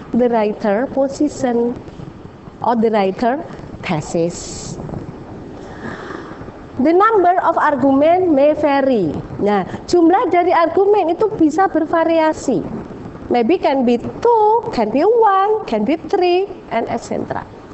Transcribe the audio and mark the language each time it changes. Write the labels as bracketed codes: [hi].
[en] The writer position or the writer thesis. The number of argument may vary. [id] Nah, jumlah dari argumen itu bisa bervariasi. [en] Maybe can be 2, can be 1, can be 3, and etc.